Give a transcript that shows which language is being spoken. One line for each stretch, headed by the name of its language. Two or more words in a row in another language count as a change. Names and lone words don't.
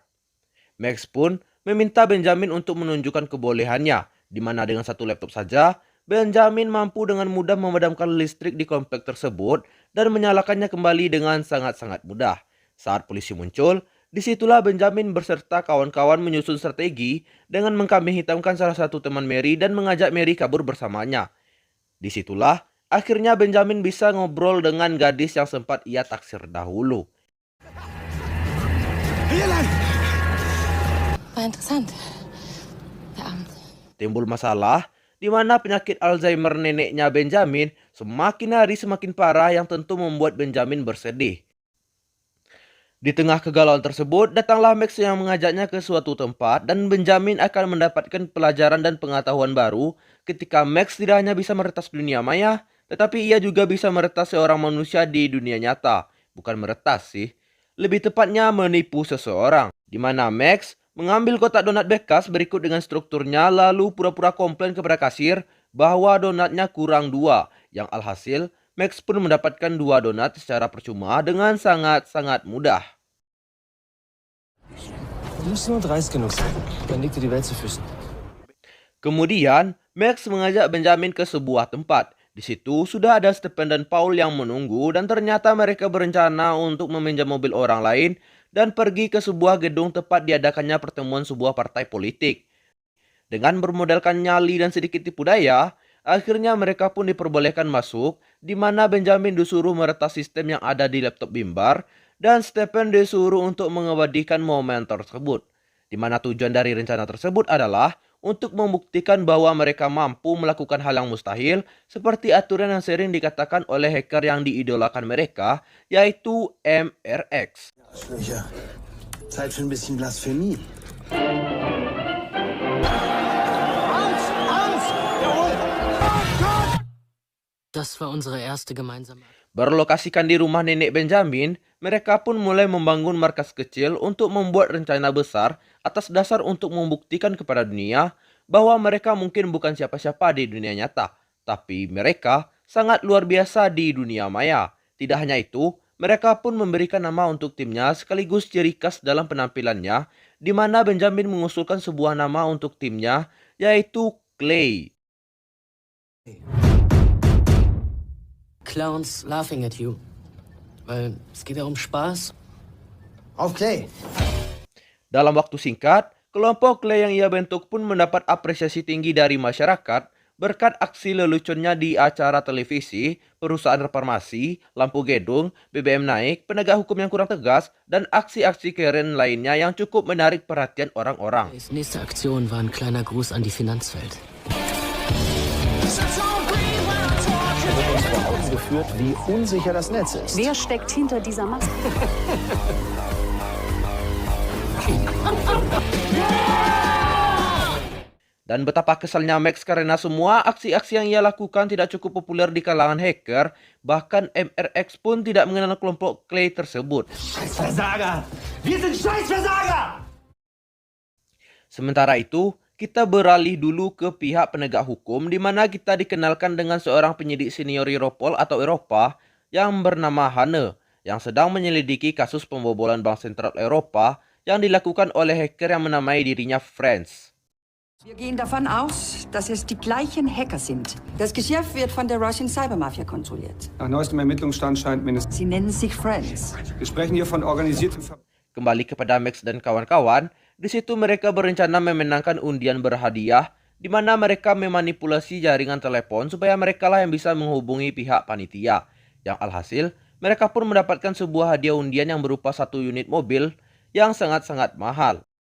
Indonesian: Max pun meminta Benjamin untuk menunjukkan kebolehannya, di mana dengan satu laptop saja, Benjamin mampu dengan mudah memadamkan listrik di komplek tersebut dan menyalakannya kembali dengan sangat-sangat mudah. Saat polisi muncul, disitulah Benjamin beserta kawan-kawan menyusun strategi dengan mengkambing hitamkan salah satu teman Mary dan mengajak Mary kabur bersamanya. Disitulah akhirnya Benjamin bisa ngobrol dengan gadis yang sempat ia taksir dahulu.
German: War interessant. Der Abend.
Indonesian: Timbul masalah di mana penyakit Alzheimer neneknya Benjamin semakin hari semakin parah yang tentu membuat Benjamin bersedih. Di tengah kegalauan tersebut, datanglah Max yang mengajaknya ke suatu tempat dan Benjamin akan mendapatkan pelajaran dan pengetahuan baru ketika Max tidak hanya bisa meretas dunia maya, tetapi ia juga bisa meretas seorang manusia di dunia nyata. Bukan meretas sih, lebih tepatnya menipu seseorang. Di mana Max mengambil kotak donat bekas berikut dengan strukturnya lalu pura-pura komplain kepada kasir bahwa donatnya kurang 2. Yang alhasil, Max pun mendapatkan 2 donat secara percuma dengan sangat-sangat mudah.
German: Du musst nur dreist genug sein. Dann liegt dir die Welt zu Füßen.
Indonesian: Kemudian, Max mengajak Benjamin ke sebuah tempat. Di situ sudah ada Stephen dan Paul yang menunggu dan ternyata mereka berencana untuk meminjam mobil orang lain dan pergi ke sebuah gedung tempat diadakannya pertemuan sebuah partai politik. Dengan bermodalkan nyali dan sedikit tipu daya, akhirnya mereka pun diperbolehkan masuk, di mana Benjamin disuruh meretas sistem yang ada di laptop Bimbar dan Stephen disuruh untuk mengabadikan momen tersebut. Di mana tujuan dari rencana tersebut adalah untuk membuktikan bahwa mereka mampu melakukan hal yang mustahil seperti aturan yang sering dikatakan oleh hacker yang diidolakan mereka, yaitu MRX.
German: Arschlöcher. Zeit für ein bisschen Blasphemie. Das war unsere erste gemeinsame.
Indonesian: Berlokasikan di rumah nenek Benjamin, mereka pun mulai membangun markas kecil untuk membuat rencana besar atas dasar untuk membuktikan kepada dunia bahwa mereka mungkin bukan siapa-siapa di dunia nyata, tapi mereka sangat luar biasa di dunia maya. Tidak hanya itu, mereka pun memberikan nama untuk timnya sekaligus ciri khas dalam penampilannya, di mana Benjamin mengusulkan sebuah nama untuk timnya, yaitu Clay.
English: Clowns laughing at you.
German: Weil es geht ja um Spaß. Auf Clay!
Indonesian: Dalam waktu singkat, kelompok Clay yang ia bentuk pun mendapat apresiasi tinggi dari masyarakat berkat aksi leluconnya di acara televisi, perusahaan reformasi, lampu gedung, BBM naik, penegak hukum yang kurang tegas, dan aksi-aksi keren lainnya yang cukup menarik perhatian orang-orang.
German: Die nächste Aktion war ein kleiner Gruß an die Finanzwelt. Wird uns vor Augen geführt, wie unsicher das Netz ist. Wer steckt hinter dieser Maske?
Indonesian: Dan betapa kesalnya Max karena semua aksi-aksi yang ia lakukan tidak cukup populer di kalangan hacker, bahkan MRX pun tidak mengenal kelompok Clay tersebut.
German: Scheißversager! Wir sind Scheißversager!
Indonesian: Sementara itu, kita beralih dulu ke pihak penegak hukum di mana kita dikenalkan dengan seorang penyidik senior Europol atau Eropa yang bernama Hanne yang sedang menyelidiki kasus pembobolan Bank Sentral Eropa yang dilakukan oleh hacker yang menamai dirinya Friends.
German: Wir gehen davon aus, dass es die gleichen Hacker sind. Das Geschäft wird von der
English: Russian Cybermafia
German: kontrolliert. Nach neuestem Ermittlungsstand scheint mindestens. Sie nennen sich Friends. Wir sprechen hier von organisiertem
Indonesian: Kembali kepada Max dan kawan-kawan, di situ mereka berencana memenangkan undian berhadiah, di mana mereka memanipulasi jaringan telepon supaya mereka lah yang bisa menghubungi pihak panitia. Yang alhasil, mereka pun mendapatkan sebuah hadiah undian yang berupa 1 unit mobil yang sangat-sangat mahal.